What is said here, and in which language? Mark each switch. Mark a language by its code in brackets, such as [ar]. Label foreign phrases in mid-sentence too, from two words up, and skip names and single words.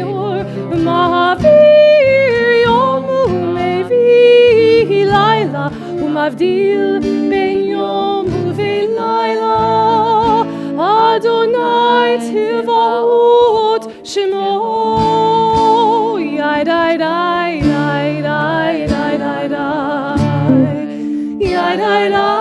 [he] אור ומעביר יום ומביא לילה ומבדיל בין יום ובין לילה אדוני צבאות שמו יאי די די די די די די די יאי די די